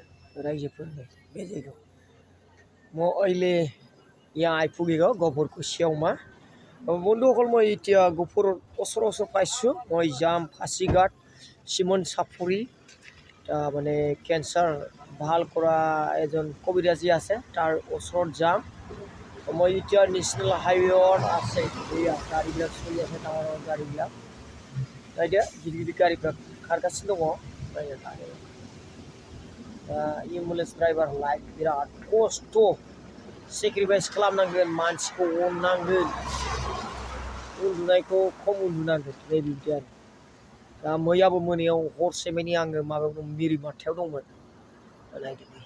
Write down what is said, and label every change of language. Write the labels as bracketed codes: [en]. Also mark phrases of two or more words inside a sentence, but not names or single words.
[brx] रायजोफोरनि बे जायगायाव [ne] म अहिले यहाँ आइपुगेको गफुरको छेउमा [as] बन्धुসকল মই এতিয়া गफुर ওচৰ পাইছোঁ মই যাম फासिघाट सिमन सापरि মানে কেঞ্চাৰ ভাল কৰা এজন কবিৰাজী আছে তাৰ ওচৰত যাম মই এতিয়া নেশ্যনেল হাইৱেত আছে এয়া গাড়ীবিলাক চলি আছে ডাঙৰ ডাঙৰ গাড়ীবিলাক এতিয়া [brx] गिदिर गिदिर गारिफ्रा खारगासिनो दङ [en] ambulance driver [brx] लाइक बिराद खस्थ' सेक्रिफाइस खालामनांगोन मानसिखौ अननांगोन उन्दुनायखौ खम उन्दुनांगोन बेबायदि आरो दा मैयाबो मोनायाव हरसेमानि आङो माबायाव दं मिरिमाथायाव दंमोन नायदो